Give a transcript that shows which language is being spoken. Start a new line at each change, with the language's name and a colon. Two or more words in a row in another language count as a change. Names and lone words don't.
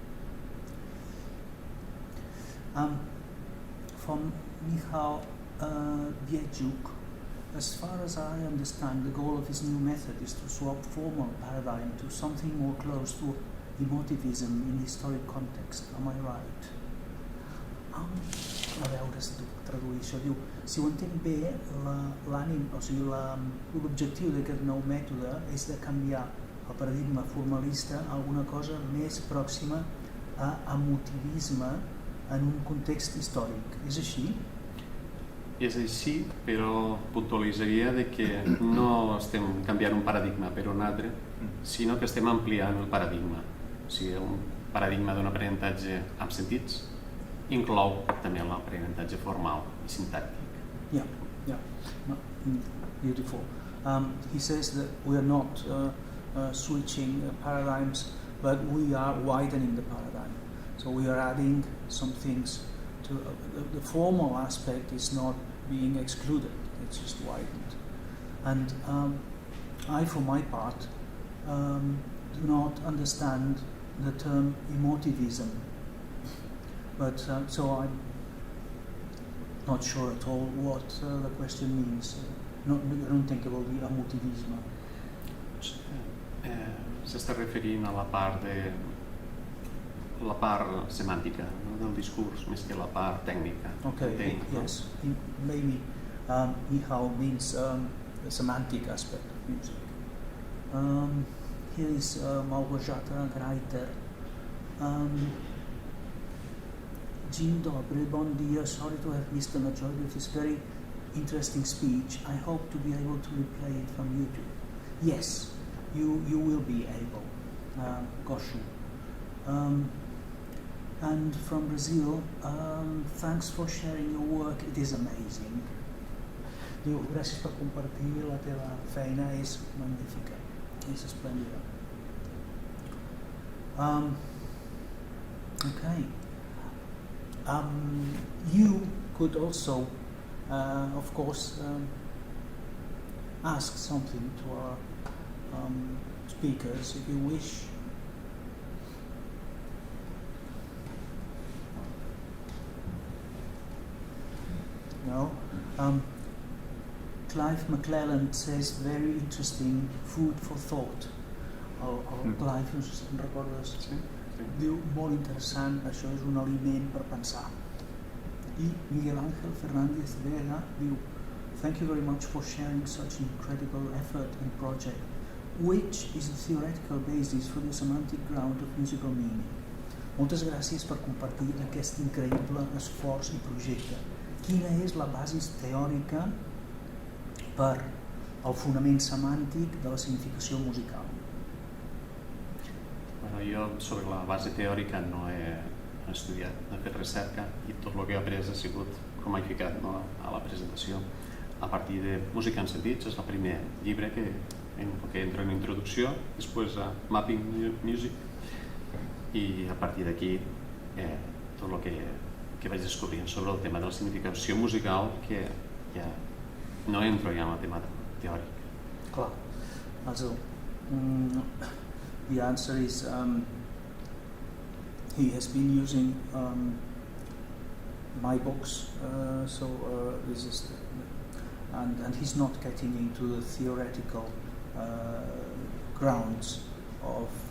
English: From Michal Biejuk, as far as I understand, the goal of his new method is to swap formal paradigm to something more close to emotivism in historic context. Am I right?
Catalan: A veure si tu traduir això. Diu, si ho entenc bé, l'ànim, o sigui, l'objectiu d'aquest nou mètode és de canviar el paradigma formalista a alguna cosa més pròxima a emotivisme en un context històric. És així? És així, però puntualitzaria que no estem canviant un paradigma per un altre, sinó que estem ampliant el paradigma. O sigui, un paradigma d'un aprenentatge amb sentits inclou també l'aprenentatge formal i sintàctic.
English: Yeah. Beautiful. He says that we are not switching paradigms, but we are widening the paradigm. So we are adding some things to the formal aspect is not being excluded, it's just widened. And I, for my part, do not understand the term emotivism, but so I'm not sure at all what the question means. I don't think it will be emotivisme.
Catalan: S'està referint a la part semàntica, no, del discurs, més que la part tècnica.
English: Okay, yes, maybe Michał means the semantic aspect of music. Here is Małgorzata Greiter.
Polish: Dzień dobry,
Catalan: bon dia,
English: sorry to have missed the majority of this very interesting speech. I hope to be able to replay it from YouTube. Yes, you will be able, Goshu. And from Brazil, thanks for sharing your work, it is amazing.
Catalan: Diu, gràcies per compartir la teva feina, és magnífica, és esplèndida.
English: Okay. You could also, of course, ask something to our speakers if you wish. No? Clive McClelland says very interesting food for thought.
Catalan: Clive, no sé si te'n recordes. Sí. Diu, molt interessant, això és un aliment per pensar. I Miguel Ángel Fernández Vega diu,
English: thank you very much for sharing such incredible effort and project. Which is the theoretical basis for the semantic ground of musical meaning?
Catalan: Moltes gràcies per compartir aquest increïble esforç i projecte. Quina és la base teòrica per al fonament semàntic de la significació musical? Bueno, jo sobre la base teòrica no he estudiat, he fet recerca i tot el que he après ha sigut, com he ficat, no, a la presentació, a partir de Música en sentits, és el primer llibre que entra en introducció, després a Mapping Music, i a partir d'aquí tot el que vaig descobrint sobre el tema de la significació musical, que ja no entro ja en el tema teòric. Clar,
English: also the answer is he has been using my books, this is and he's not getting into the theoretical grounds of